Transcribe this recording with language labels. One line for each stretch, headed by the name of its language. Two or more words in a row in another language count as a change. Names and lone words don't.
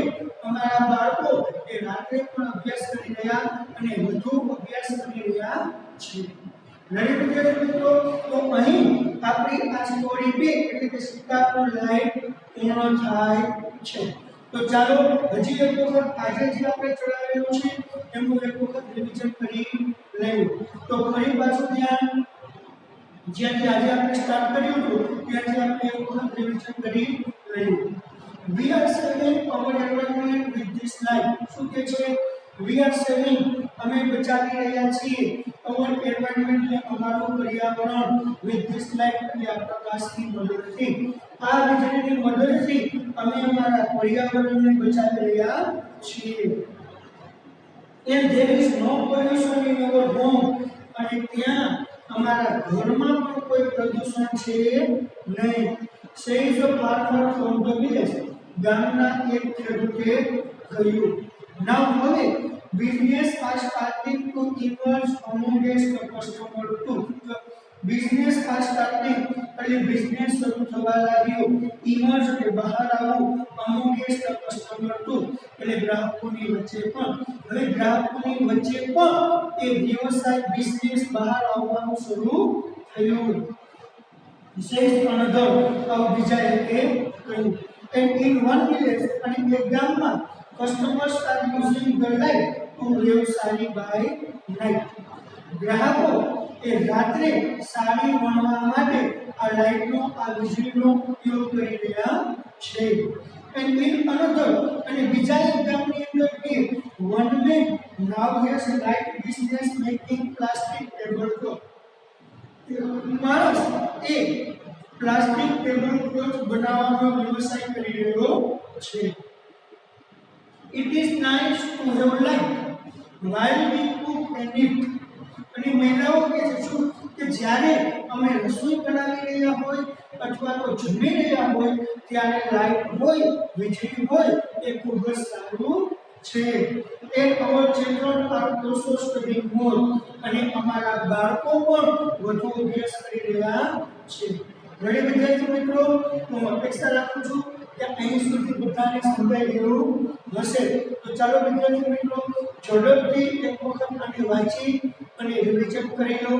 Gujarati: અમારા બાળકો એ રાત્રે પણ અભ્યાસ કરી રહ્યા અને વધુ અભ્યાસ કરી રહ્યા છે રેડી વિદ્યાર્થી તો અહીં આપણી આ સ્ટોરી 2 એટલે કે સીતાપુર લાઈન પૂર્ણ થાય છે તો ચાલો હજી એક વખત આજે જે આપણે ચલાવેલું છે એનું એક વખત રિવિઝન કરી લઈએ તો ફરી પાછું ધ્યાન જ્યાંથી આજે આપણે સ્ટાર્ટ કર્યું હતું ત્યાંથી આપણે એક વખત રિવિઝન કરી લઈએ
English: we are saving our environment with this light
Gujarati: શું કે છે
English: we are saving
Gujarati: અમે બચાવી રહ્યા છીએ
English: our environment
Gujarati: ને અમારું પર્યાવરણ
English: with this light
Gujarati: એટલે આ પ્રકાશની મદદથી આ વીજળીની મદદથી અમે અમારા પર્યાવરણને બચાવી રહ્યા છીએ
English: and there is no pollution in our home
Gujarati: અને ત્યાં અમારા ઘરમાં પણ કોઈ પ્રદૂષણ છે નહીં.
English: says the farmer from the village.
Gujarati: ગામના એક ખેડૂતે કહ્યું.
English: now હવે business are starting to emerge amongst the customer too. business are starting
Gujarati: એટલે બિઝનેસ શરૂ થવા લાગ્યો. emerge એટલે બહાર આવવું,
English: amongst the customer too
Gujarati: એટલે ગ્રાહકોની વચ્ચે પણ. હવે ગ્રાહકોની વચ્ચે પણ એ વ્યવસાય બિઝનેસ બહાર આવવાનું શરૂ થયું.
English: says another
Gujarati: બીજા એકે કહ્યું.
English: and in one village
Gujarati: અને એક ગામમાં
English: customers are using the light to live સારી by night.
Gujarati: ગ્રાહકો એ રાત્રે સારી વણવા માટે આ લાઇટનો આ વીજળીનો ઉપયોગ કરી રહ્યા છે.
English: and in another
Gujarati: અને બીજા એક ગામની અંદર કે
English: one man now has a light business making plastic tablecloth.
Gujarati: માણસ એ પ્લાસ્ટિક ટેબલક્લોથ બનાવવાનો વ્યવસાય કરી રહ્યો છે.
English: it is nice to have light while we cook and eat.
Gujarati: અને મહિલાઓ કહે છે કે જ્યારે અમે રસોઈ બનાવી રહ્યા હોય અથવા તો જમી રહ્યા હોય ત્યારે લાઇટ હોય, વીજળી હોય એ ખૂબ જ સારું છે.
English: and our children are also studying more.
Gujarati: અને અમારા બાળકો પણ વધુ અભ્યાસ કરી રહ્યા છે. ઘણી વિદ્યાર્થી મિત્રો, હું અપેક્ષા રાખું છું કે અહીં સુધી બધાને સમજાઈ ગયું હશે. તો ચાલો વિદ્યાર્થી મિત્રો ઝડપથી એક વખત આને વાંચી અને રિવિઝન કરી લો.